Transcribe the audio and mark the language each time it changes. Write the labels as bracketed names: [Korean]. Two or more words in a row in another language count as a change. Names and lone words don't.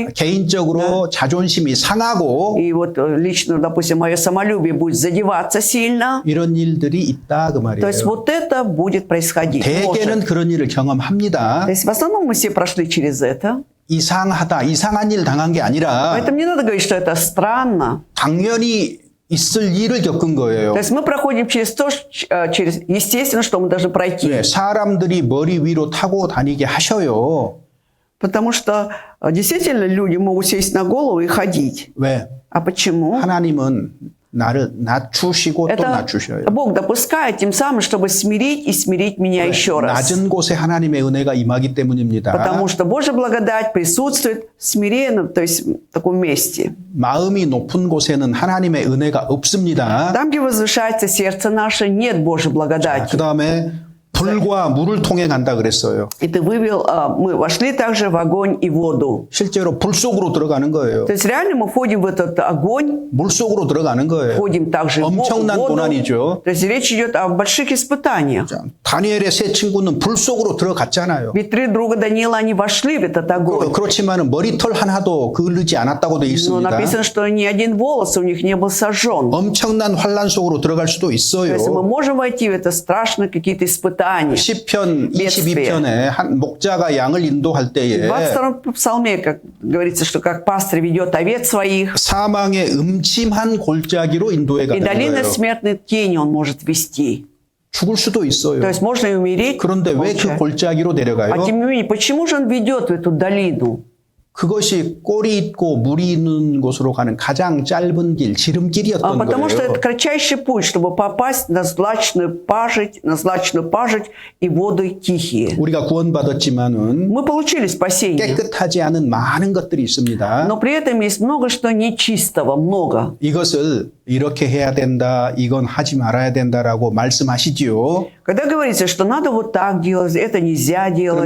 [Korean] 개인적으로 자존심이 상하고 [Russian] и вот лично, допустим, мое самолюбие будет задеваться сильно, [Korean] 이런 일들이 있다 그 [Russian] то есть [Korean] 말이에요. [Russian] вот это будет происходить. [Korean] 대개는 [Russian] Может. [Korean] 그런 일을 경험합니다. [Russian] То есть в основном мы все прошли через это. [Korean] 이상하다, 이상한 일 당한 게 아니라 [Russian] Поэтому не надо говорить, что это странно. [Korean] 당연히 있을 일을 겪은 거예요. [Russian] То есть мы проходим через то, через естественно, что мы должны пройти. [Korean] 네, 사람들이 머리 위로 타고 다니게 하셔요. [Russian] Потому что действительно люди могут сесть на голову и ходить. [Korean] 왜? [Russian] А почему? [Korean] 하나님은 나를 낮추시고 또 [Russian] Это [Korean] 낮추셔요. [Russian] Бог допускает тем самым, чтобы смирить и смирить меня еще раз. [Korean] 낮은 곳에 하나님의 은혜가 임하기 때문입니다. [Russian] Потому что Божья благодать присутствует в смиренном, то есть в таком месте. [Korean] 마음이 높은 곳에는 하나님의 은혜가 없습니다. [Russian] Там, где возвышается сердце наше, нет Божьей благодати. [Korean] 그 다음에 불과 물을 통해 간다 그랬어요. [Russian] И ты вывел, мы вошли также в огонь и воду. [Korean] 실제로 불 속으로 들어가는 거예요. [Russian] То есть реально мы входим в этот огонь, [Korean] 물 속으로 들어가는 거예요. [Russian] входим также в [Korean] 엄청난 [Russian] воду. [Korean] 고난이죠. [Russian] То есть речь идет о больших испытаниях. [Korean] 자, 다니엘의 세 친구는 불 속으로 들어갔잖아요. [Russian] Ведь три друга Даниила, они вошли в этот огонь. [Korean] 그렇지만 머리털 하나도 그을르지 않았다고 되어 [Russian] Но [Korean] 있습니다. [Russian] написано, что ни один волос у них не был сожжен. [Korean] 엄청난 환란 속으로 들어갈 수도 [Russian] То есть мы [Korean] 있어요. [Russian] можем войти в это страшно какие-то испытания. [Korean] 시편 [Russian] бедствия. [Korean] 22편에 한 목자가 양을 인도할 때에 [Russian] В 22-м псалме, как говорится, что как пастырь ведет овец своих, [Korean] 사망의 음침한 골짜기로 인도해 [Russian] и [Korean] 가는 [Russian] долина [Korean] 거예요. [Russian] смертной тени он может вести. [Korean] 죽을 수도 있어요. [Russian] То есть можно и умереть. [Korean] 그런데 왜 그 [Russian] получается. [Korean] 골짜기로 [Russian] А [Korean] 내려가요? [Russian] тем не менее, почему же он ведет в эту долину? [Korean] 그것이 꼴이 있고 물이 있는 곳으로 가는 가장 짧은 길, 지름길이었던 [Russian] Потому что это [Korean] 거예요. [Russian] кратчайший путь, чтобы попасть на злачную пажить и воды тихие. [Korean] 우리가 구원받았지만은 [Russian] Мы получили спасение, [Korean] 깨끗하지 않은 많은 것들이 있습니다. [Russian] но при этом есть много что нечистого, много. [Korean] 이것을 이렇게 해야 된다, 이건 하지 말아야 된다라고 말씀하시지요. [Russian] Когда говорится, что надо вот так делать, это нельзя делать,